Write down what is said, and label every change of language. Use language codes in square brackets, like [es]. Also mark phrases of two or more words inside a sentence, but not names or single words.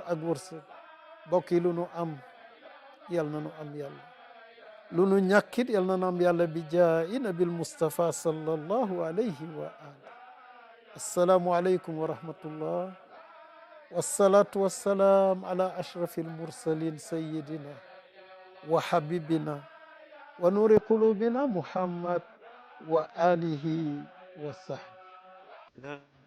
[wo] ak wërsëg bokk yi lu nu am yal na nu am yàlla lu nu ñàkkit yal na nu am yàlla bi jaayi [ar] النبي المصطفى صلى الله عليه وعلى آل السلام عليكم ورحمة الله والصلاة والسلام على أشرف المرسلين سيدنا وحبيبنا ونور قلوبنا محمد وآله وصحبه